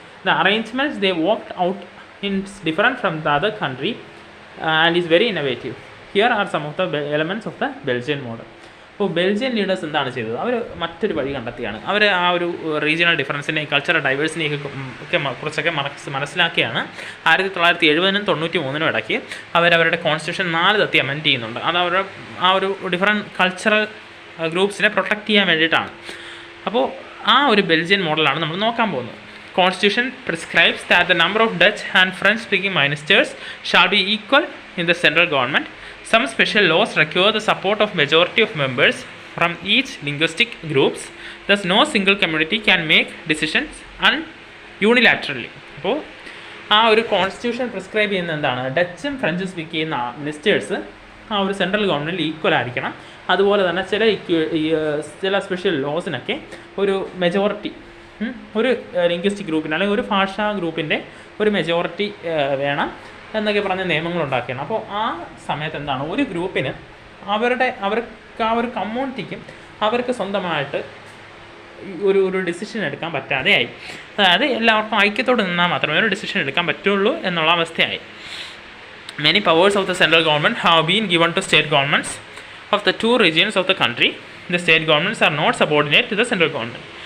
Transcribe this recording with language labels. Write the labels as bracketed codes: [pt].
[en] The arrangements they worked out is different from the other country and is very innovative. Here are some of the elements of the Belgian model. [ml] അപ്പോൾ Belgian leaders എന്താണ് ചെയ്തത്? അവർ മറ്റൊരു വഴി കണ്ടെത്തിയാണ്. അവർ ആ ഒരു regional ഡിഫറൻസിനെയും cultural ഡൈവേഴ്സിനെയും ഒക്കെ കുറിച്ചൊക്കെ മനസ്സിലാക്കിയാണ് 1970-നും 93-നും ഇടയ്ക്ക് അവരവരുടെ കോൺസ്റ്റിറ്റ്യൂഷൻ 4 തവണ അമെൻഡ് ചെയ്യുന്നുണ്ട്. അത് അവരുടെ ആ ഒരു ഡിഫറൻറ്റ് കൾച്ചറൽ ഗ്രൂപ്പ്സിനെ പ്രൊട്ടക്റ്റ് ചെയ്യാൻ വേണ്ടിയിട്ടാണ്. അപ്പോൾ ആ ഒരു ബെൽജിയൻ മോഡലാണ് നമ്മൾ നോക്കാൻ പോകുന്നത്. [en] Constitution prescribes that the number of Dutch and French speaking ministers shall be equal in the central government. Some special laws require the support of majority of members from each linguistic groups. Thus, no single community can make decisions unilaterally. [ml] അപ്പോൾ ആ ഒരു constitution prescribe ചെയ്യുന്ന എന്താണ്? ഡച്ചും ഫ്രഞ്ചും speak ചെയ്യുന്ന ministers ആ ഒരു central ഗവൺമെൻറ്റിൽ equal ആയിരിക്കണം. അതുപോലെ തന്നെ ചില സ്പെഷ്യൽ ലോസിനൊക്കെ ഒരു മെജോറിറ്റി, ഒരു ലിംഗ്വിസ്റ്റിക് ഗ്രൂപ്പിന് അല്ലെങ്കിൽ ഒരു ഭാഷാ ഗ്രൂപ്പിൻ്റെ ഒരു മെജോറിറ്റി വേണം എന്നൊക്കെ പറഞ്ഞ നിയമങ്ങൾ ഉണ്ടാക്കിയാണ്. അപ്പോൾ ആ സമയത്ത് എന്താണ്, ഒരു ഗ്രൂപ്പിന് അവർക്ക് ആ ഒരു കമ്മ്യൂണിറ്റിക്കും അവർക്ക് സ്വന്തമായിട്ട് ഒരു ഡിസിഷൻ എടുക്കാൻ പറ്റാതെയായി. അതായത് എല്ലാവർക്കും ഐക്യത്തോടെ നിന്നാൽ മാത്രമേ ഒരു ഡിസിഷൻ എടുക്കാൻ പറ്റുള്ളൂ എന്നുള്ള അവസ്ഥയായി. [en] Many powers of the central government have been given to state governments of the 2 regions of the country. The state governments are not subordinate to the central government.